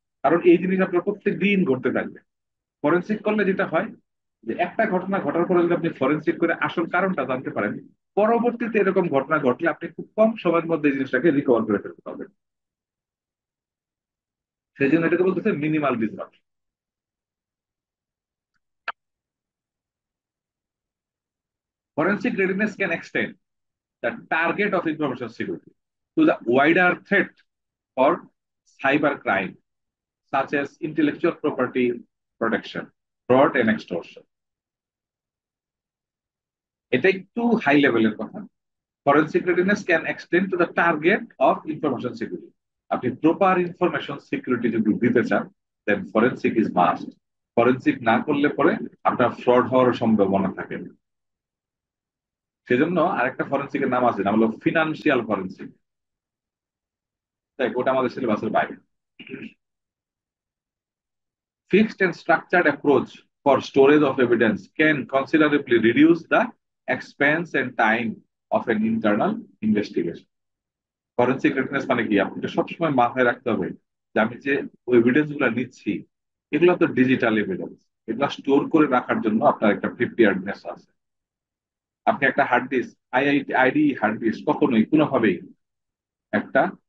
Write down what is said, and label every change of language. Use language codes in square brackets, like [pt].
[bn] কারণ এই জিনিস আপনার প্রত্যেক দিন ঘটতে থাকবে। ফরেন্সিক করলে যেটা হয় যে একটা ঘটনা ঘটার পরে যদি আপনি ফরেন্সিক করে আসল কারণটা জানতে পারেন, পরবর্তীতে এরকম ঘটনা ঘটলে আপনি খুব কম সময়ের মধ্যে এই জিনিসটাকে রিকভার করে ফেলতে পারবেন। সেই জন্য এটাকে বলতেছে minimal disruption. [en] Forensic readiness can extend the target of information security to the wider threat or cyber crime, such as intellectual property protection, fraud, and extortion. [bn] এটা একটু হাই লেভেলের কথা। [en] Forensic readiness can extend to the target of information security. [bn] আপনি proper information security যদি দিতে চান দেন [en] Forensic is must. [bn] Forensic না করলে পরে আপনার ফ্রড হওয়ার সম্ভাবনা থাকে। সেজন্য আরেকটা ফরেন্সিকের নাম আছে, নাম হলো ফিনান্সিয়াল ফরেন্সিক। তাই ওটা আমাদের সিলেবাসের বাইরে। [en] Fixed and structured approach for storage of evidence can considerably reduce the expense and time of an internal investigation. [bn] Forensic readiness মানে কি? আপনাকে সবসময় মাথায় রাখতে হবে যে আমি যে এভিডেন্স গুলো নিচ্ছি এগুলো তো ডিজিটাল এভিডেন্স, এগুলো স্টোর করে রাখার জন্য আপনার একটা প্রিপেয়ার্ডনেস আছে। আপনি একটা hard disk, IID hard disk কখনোই কোনোভাবেই একটা